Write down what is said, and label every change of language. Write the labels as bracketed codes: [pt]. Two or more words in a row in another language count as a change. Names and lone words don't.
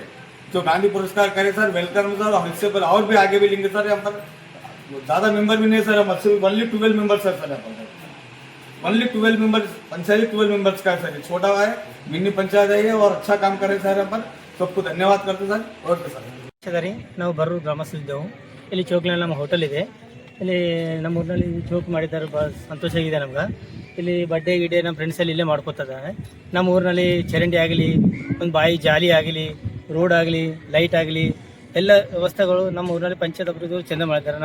[hi] जो गांधी पुरस्कार करे सर, [en] welcome sir. [hi] और इससे पर और भी आगे भी लेंगे सर। यहाँ पर ज्यादा मेंबर भी नहीं सर, हम [en] only 12 member sir. [hi] यहाँ पर [en] only 12 member, [hi] पंचायत 12 मेंबर्स का है सर। छोटा है, मिनी पंचायत है ये, और अच्छा काम करे सर। यहाँ पर सबको धन्यवाद करते सर। [en] OK sir. [kn] ಸರಿ, ನಾವು ಬರೂರು ಗ್ರಾಮಸ್ಥರಿದ್ದೆವು. ಇಲ್ಲಿ ಚೌಕ್ನಲ್ಲಿ ನಮ್ಮ ಹೋಟೆಲ್ ಇದೆ. ಇಲ್ಲಿ ನಮ್ಮ ಊರಿನಲ್ಲಿ ಚೌಕ್ ಮಾಡಿದ್ದಾರೆ, ಭಾಳ ಸಂತೋಷ ಆಗಿದೆ ನಮ್ಗೆ. ಇಲ್ಲಿ ಬಡ್ಡೆ ಗಿಡ್ಡೆ ನಮ್ಮ ಫ್ರೆಂಡ್ಸ್ ಎಲ್ಲ ಇಲ್ಲೇ ಮಾಡ್ಕೊತಿದ್ದಾರೆ. ನಮ್ಮ ಊರಿನಲ್ಲಿ ಚರಂಡಿ ಆಗಲಿ, ಒಂದು ಬಾಯಿ ಜಾಲಿ ಆಗಲಿ, ರೋಡ್ ಆಗಲಿ, ಲೈಟ್ ಆಗಲಿ, ಎಲ್ಲ ವ್ಯವಸ್ಥೆಗಳು ನಮ್ಮ ಊರಿನಲ್ಲಿ ಪಂಚಾಯತ್ ಅಭಿವೃದ್ಧಿಗಳು ಚೆಂದ ಮಾಡಿದ್ದಾರೆ.